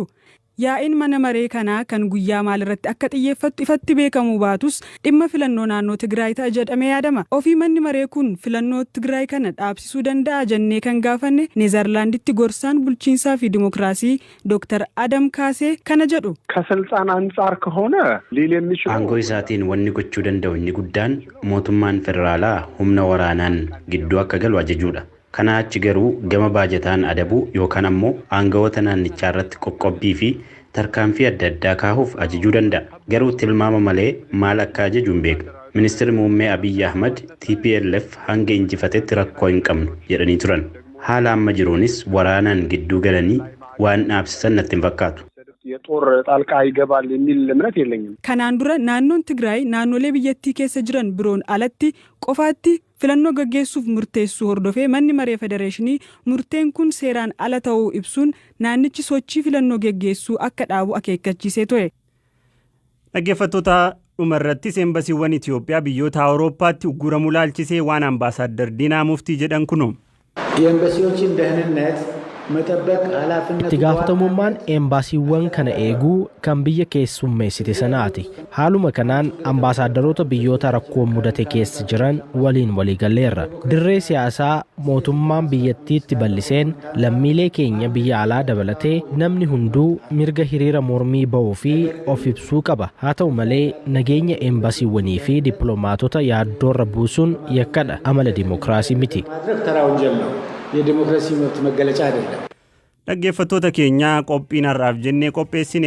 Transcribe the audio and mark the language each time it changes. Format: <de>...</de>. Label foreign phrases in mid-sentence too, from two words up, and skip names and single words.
<om>Yaa'iin mana maree kanaa kan guyyaa maalirratti akka xiyyeeffattu ifatti beekamuu baatus dhimma filannoo naannoo Tigraay ta'a jedhamee yaadama. Ofii manni maree kun filannoo Tigraay kana dhaabsisuu danda'a jennee kan gaafanne Neezerlaanditti gorsaan bulchiinsaa fi dimookiraasii Dr. Adam Kaasee kana jedhu.</om> <am>ከስልጣን አንጻር ከሆነ ሊል የሚችለው</am> <om>አangoo isaatiin wanni gochuu danda'u inni guddaan mootummaan federaalaa humna waraanaan gidduu akka galu ajajuudha. Kana achi garuu gama baajataan adabuu yookaan ammoo aangawoota naannichaa irratti qoqqobbii fi tarkaanfii adda addaa kaahuuf ajajuu danda'a. Garuu tilmaama malee maal akka ajaju hin beeknu. Ministeerri muummee Abiyyi Ahmad TPLF hanga injifatetti rakkoo hin qabnu jedhanii turan. Haala amma jiruunis waraanaan gidduu galanii waan dhaabsisan natti hin fakkaatu.</om> <am>የጦር ጣልቃ ይገባል የሚል እምነት የለኝም።</am> <om>Kanaan dura naannoon Tigraay naannolee biyyattii keessa jiran biroon alatti qofaatti filannoo gaggeessuuf murteessuu hordofee manni maree federeeshinii murteen kun seeraan ala ta'uu ibsuun naannichi sochii filannoo gaggeessuu akka dhaabu akeekkachiisee ture. Dhaggeeffattoota dhumarrattis eembasiiwwan Itoophiyaa biyyoota Awurooppaatti ugguramu laalchisee waan ambaasaadder Diinaa Muftii jedhan kuno.</om> <am>የኤምባሲዎችን ደህንነት</am> <om>itti gaafatamummaan eembaasiiwwan kana eeguu kan biyya keessummeessite sanaati. Haaluma kanaan ambaasaadarota biyyoota rakkoon mudate keessa jiran waliin waliigalleerra. Dirree siyaasaa mootummaan biyyattiitti bal'iseen lammiilee keenya biyya alaa dabalatee namni hunduu mirga hiriira mormii ba'uu fi of ibsuu qaba. Haa ta'u malee nageenya eembaasiiwwanii fi dippiloomaatota yaaddoorra buusuun yakkadha. Amala dimookiraasii miti.</om> <am>የዲሞክራሲ መብት መገለጫ አይደለም።</am> <om>dhaggeeffattoota keenya qophiin har'aaf jennee qopheessine</om>